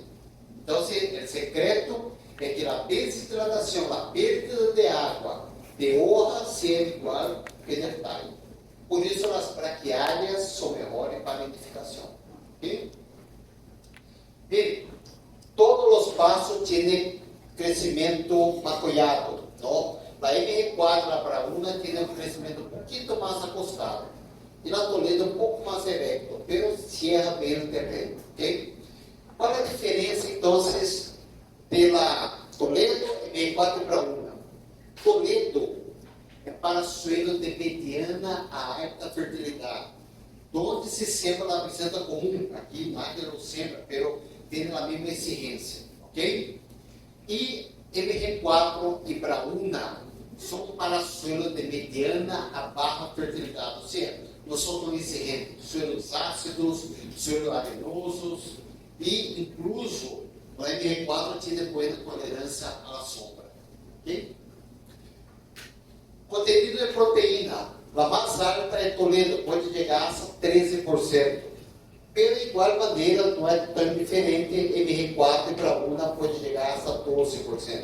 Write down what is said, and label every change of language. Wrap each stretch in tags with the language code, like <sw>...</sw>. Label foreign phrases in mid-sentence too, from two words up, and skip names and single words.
<pt>Então, o secreto é que a desidratação, a perda de água de hoja seja igual que no talho. Por isso, as braquiárias são melhores para a nidificação. Ok? Bem, todos os pastos têm crescimento macollado, ¿no?</pt> <es>La MR4, la Brauna, tiene un crecimiento un poquito más acostado. Y la Toledo un poco más erecto, pero cierra bien el terreno, ¿ok? ¿Cuál es la diferencia entonces de la Toledo MR4 y Brauna?</es> <pt>Toledo é para</pt> <es>suelo de mediana</es> <pt>a alta fertilidade, onde se sembra a planta comum, aqui nada não sembra, pero tem a mesma exigência, ok? E MR4 e Brauna são para</pt> <es>suelo de mediana</es> <pt>a baixa fertilidade, ou seja, não são tão exigentes,</pt> <es>suelos ácidos, suelos arenosos,</es> <pt>e incluso o MR4 tem boa tolerância à sombra, ok? Contenido de proteína, a mais alta é Toledo, pode chegar a 13%. Pela igual maneira, não é tão diferente, MR4 e Brauna pode chegar a 12%.</pt>